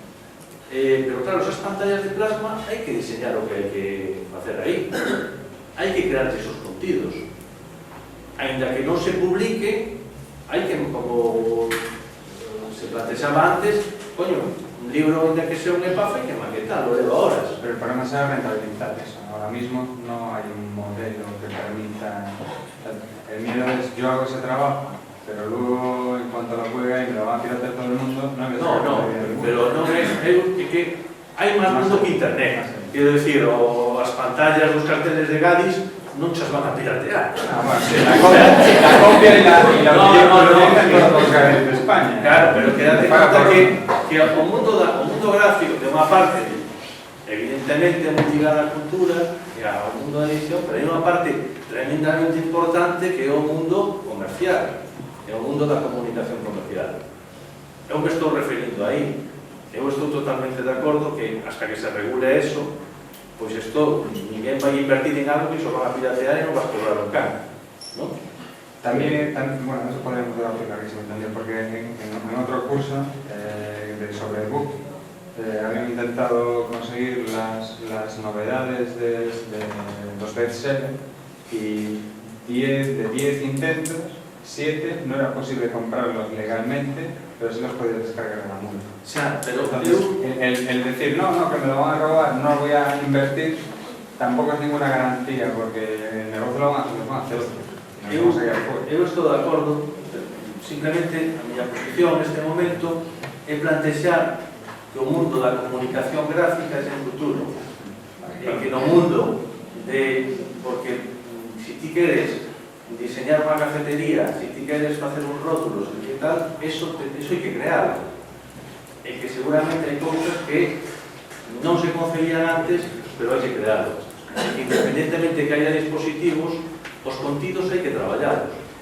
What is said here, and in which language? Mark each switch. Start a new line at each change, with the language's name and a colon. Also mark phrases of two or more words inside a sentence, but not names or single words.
Galician: Pero claro, esas pantallas de plasma hai que diseñar o que hai que facer aí, hai que crear esos contidos. Ainda que non se publique, hai que, como se plantexaba antes, coño, un libro ainda que sea un EPAF hai que maquetarlo, leva horas.
Spanish: Pero el problema es rentabilizar eso. Ahora mismo no hay un modelo que permita... El miedo es, yo hago ese trabajo, pero luego en cuanto lo juega y me lo va a piratear todo el mundo, no,
Galician: pero non é que hai máis mundo que internet. Quero dicir, as pantallas dos carteles de Gadis non chas van a piratear.
Spanish: Bueno, sí, la copia y la utilizan todos los Gadis de España.
Galician: Claro, pero quédate conta que o mundo gráfico, de unha parte, evidentemente moi ligada á cultura e ao mundo da edición, pero hai unha parte tremendamente importante que é o mundo comercial, é o mundo da comunicación comercial. Eu me estou referindo aí. Eu estou totalmente de acordo que hasta que se regule eso, pois isto, ninguén vai invertir en algo que iso van a piratear e non vas a cobrar un can,
Spanish: ¿no? También, bueno, eso podemos debatir clarísimo también, porque en otro curso sobre book habían intentado conseguir las novedades de los bestsellers y de 10 intentos, 7 no era posible comprarlos legalmente, pero sí los podías descargar en la multa. Pero entonces, el decir, no, que me lo van a robar, no voy a invertir, tampoco es ninguna garantía, porque el negocio lo van a hacer otros.
Galician: Eu estou de acordo, simplemente a miña posición neste momento é plantexar que o mundo da comunicación gráfica é o futuro, e que no mundo porque se ti queres diseñar unha cafetería, se ti queres facer uns rótulos e tal, eso hai que crearlo, e que seguramente hai cousas que non se concebían antes, pero hai que crearlos, e que independentemente que haya dispositivos, os contidos hai que traballarlos.